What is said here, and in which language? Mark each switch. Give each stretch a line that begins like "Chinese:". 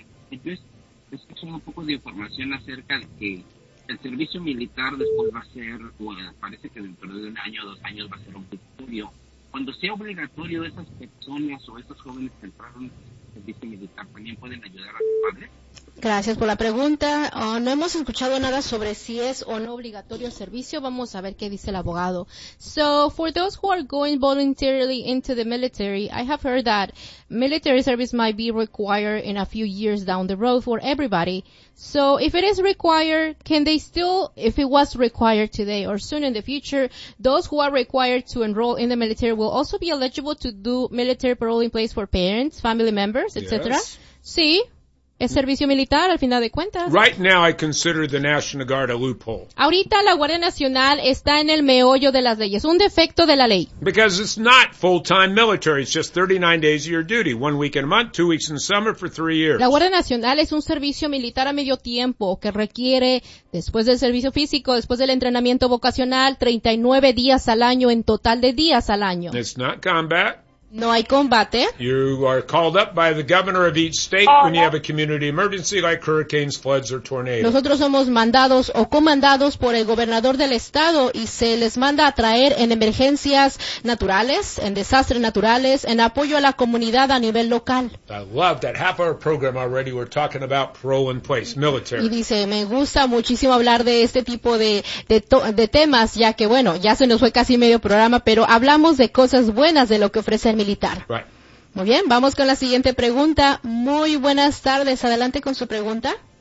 Spanish: Es que son un poco de información acerca de que el servicio militar después va a ser, bueno, parece que dentro de 1 o 2 años va a ser obligatorio. Cuando sea obligatorio, esas personas o esos jóvenes que entraron al servicio militar también pueden ayudar a su padre. Gracias por la pregunta. No hemos escuchado nada sobre si es o no obligatorio el servicio. Vamos a ver qué dice el abogado.
English: So, for those who are going voluntarily into the military, I have heard that military service might be required in a few years down the road for everybody. So, if it is required, can they still, if it was required today or soon in the future, those who are required to enroll in the military will also be eligible to do military parole in place for parents, family members, etc.? Yes.
Spanish: See? ¿Es servicio militar al final de cuentas?
English: Right now I consider the National Guard a loophole.
Spanish: Ahorita la Guardia Nacional está en el meollo de las leyes, un defecto de la ley.
English: Because it's not full-time military, it's just 39 days of your duty, 1 week in a month, 2 weeks in summer for 3 years.
Spanish: La Guardia Nacional es un servicio militar a medio tiempo que requiere, después del servicio físico, después del entrenamiento vocacional, 39 días al año en total de días al año.
English: It's not combat.
Spanish: No hay combate.
English: You are called up by the governor of each state when you have a community emergency like hurricanes, floods, or tornadoes.
Spanish: Nosotros somos mandados o comandados por el gobernador del estado y se les manda a traer en emergencias naturales, en desastres naturales, en apoyo a la comunidad a nivel local.
English: I love that half our program already we're talking about parole in place, military.
Spanish: Y dice, me gusta muchísimo hablar de este tipo de temas, ya que bueno, ya se nos fue casi medio programa, pero hablamos de cosas buenas de lo que ofrece militar.
English: Right.
Spanish: Muy bien, vamos con la siguiente pregunta. Muy buenas tardes. Adelante con su pregunta.